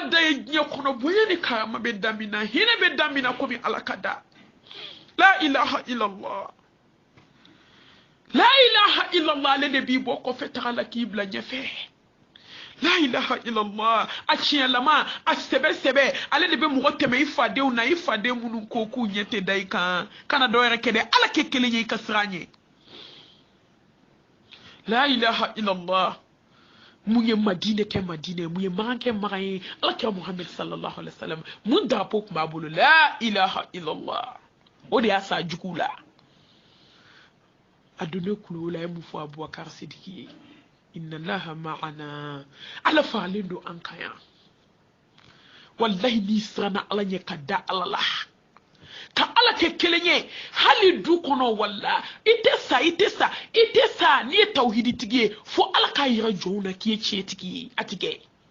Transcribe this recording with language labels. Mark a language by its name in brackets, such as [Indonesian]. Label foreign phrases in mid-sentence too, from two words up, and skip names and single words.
[Bambara] da i diɲɛ kɔnɔ bonya ni karama bɛ da min na hinɛ bɛ da min na komi ala ka da [Arabic] لا إله إلا الله لا إله إلا الله [Bambara] ale de b'i bɔ kɔfɛ taga la k'i bila ɲɛfɛ [Arabic] لا إله إلا الله [Bambara] a tiɲɛlama a sɛbɛ ale de bɛ mɔgɔ tɛmɛ i fadenw na i faden minnu ko k'u ɲɛ tɛ da i kan kana dɔ wɛrɛ kɛ dɛ ala kɛ kelen ye i ka siran ɲɛ [Arabic] لا إله إلا الله [Bambara] mun ye madinɛ kɛ madinɛ mun ye magan kɛ magan ye ala kɛ muhammed [Arabic] صلى الله عليه وسلم [Bambara] mun drapeau tun b'a bolo [Arabic] لا إله إلا الله [Bambara] o de y'a sa juguw la a donnen kulo la ye mun fɔ Abubakar Sidiki ye [Arabic] إن الله معنا [Bambara] ala falen do an kan yan wallahi ni siranna ala ɲɛ ka da ala la ka ala kɛ kelen ye hali du kɔnɔ walla i tɛ sa n'i ye tawhidi tigi ye fo ala k'a yira jɔnw na k'i ye tiɲɛtigi ye a tɛ kɛ